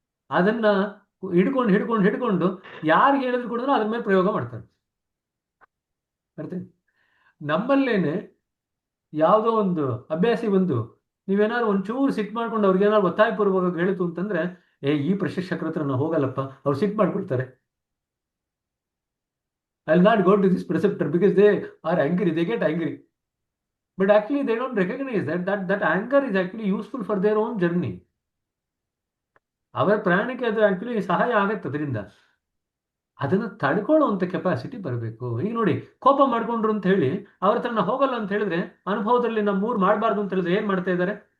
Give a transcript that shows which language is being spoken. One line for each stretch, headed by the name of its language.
Kannada: ಅದನ್ನ ಹಿಡ್ಕೊಂಡು ಯಾರಿಗೆ ಹೇಳಿದ್ರು ಕೂಡ ಅದ್ರ ಮೇಲೆ ಪ್ರಯೋಗ ಮಾಡ್ತಾರೆ. ಅರ್ಥ? ನಮ್ಮಲ್ಲೇನೆ ಯಾವುದೋ ಒಂದು ಅಭ್ಯಾಸಿ ಬಂದು ನೀವೇನಾದ್ರು ಒಂಚೂರು ಸಿಟ್ಟು ಮಾಡ್ಕೊಂಡು ಅವ್ರಿಗೇನಾದ್ರು ಒತ್ತಾಯಪೂರ್ವಕ ಹೇಳಿತು ಅಂತಂದ್ರೆ, ಈ ಪ್ರಶಿಕ್ಷಕರ ಹತ್ರ ನಾವು ಹೋಗಲ್ಲಪ್ಪ, ಅವ್ರು ಸಿಟ್ಟು ಮಾಡ್ಕೊಳ್ತಾರೆ.
English: I'll not go to this preceptor because they are angry, they get angry. But actually they don't recognize that anger is actually useful for their own journey.
Kannada: ಅವರ ಪ್ರಯಾಣಕ್ಕೆ ಅದು ಆಕ್ಚುಲಿ ಸಹಾಯ ಆಗತ್ತೆ. ಅದರಿಂದ ಅದನ್ನು ತಡ್ಕೊಳ್ಳುವಂಥ ಕೆಪಾಸಿಟಿ ಬರಬೇಕು. ಈಗ ನೋಡಿ, ಕೋಪ ಮಾಡ್ಕೊಂಡ್ರು ಅಂತ ಹೇಳಿ ಅವ್ರ ಹತ್ರ ನಾವು ಹೋಗಲ್ಲ ಅಂತ ಹೇಳಿದ್ರೆ, ಅನುಭವದಲ್ಲಿ ನಮ್ಮೂರು ಮಾಡಬಾರ್ದು ಅಂತ ಹೇಳಿದ್ರೆ ಏನ್ ಮಾಡ್ತಾ ಇದ್ದಾರೆ?